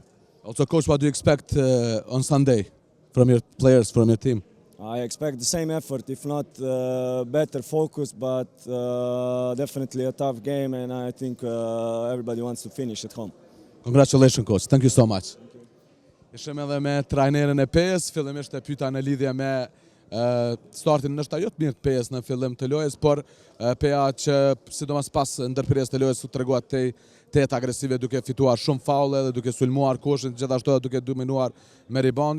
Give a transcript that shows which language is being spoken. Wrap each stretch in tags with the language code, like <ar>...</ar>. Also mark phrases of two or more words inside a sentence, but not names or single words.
<en>Also, Coach, what do you expect on Sunday from your players, from your team? I expect the same effort, if not better focus, but definitely a tough game, and I think everybody wants to finish at home. Congratulations, Coach. Thank you so much.</en> <sq>Ishim edhe me trajnerin e PES, fillimisht e pyeta në lidhje me startin nështë ajo të mirë të PES në fillim të lojës, por PEA që sidomos pas ndërpërjes të lojës u treguat të agresive duke fituar shumë faule dhe duke sulmuar koshin, gjithashtu edhe duke dominuar me rebounde.</sq>